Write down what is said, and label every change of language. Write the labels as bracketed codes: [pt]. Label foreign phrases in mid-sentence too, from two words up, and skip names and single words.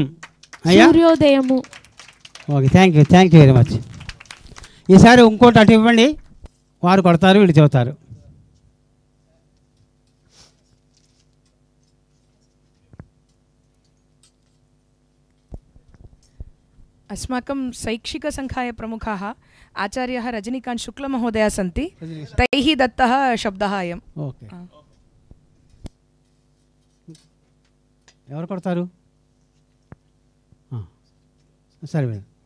[te] సూర్యోదయము. [en] OK, thank you very much. ఈసారి ఇంకోటి అటు ఇవ్వండి, వారు కొడతారు, వీళ్ళు చెబుతారు. [sa] अस्माकं शैक्षिकसङ्घाय प्रमुखाः आचार्यः रजनीकान्त् शुक्लमहोदयः सन्ति. तैः दत्तः शब्दः अयम्. [te] ఓకే, ఎవరు కొడతారు? సరే మేడం.